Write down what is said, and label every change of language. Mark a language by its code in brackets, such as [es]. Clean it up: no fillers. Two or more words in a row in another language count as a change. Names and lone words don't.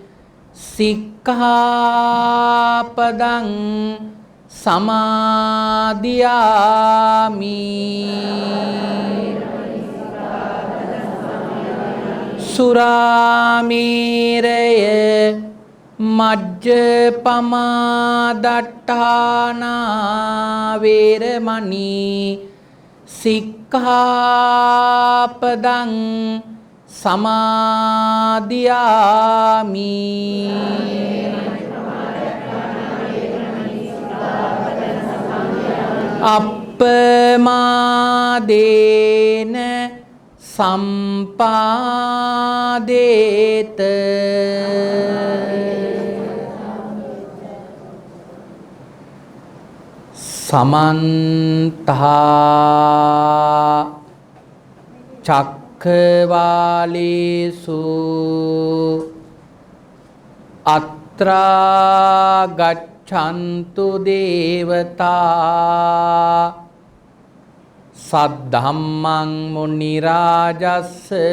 [pi] සික්ඛාපදං සමාදියාමි සුරාමේරය මජ්ජපමා දට්ඨානා වේරමණී සික්ඛාපදං සමාදියාමි අප්පමාදේන සම්පාදේත සමන්තා චක්ඛවාලේසු අත්‍රා ගච්ඡන්තු දේවතා සද්ධම්මං මුනි රාජස්ස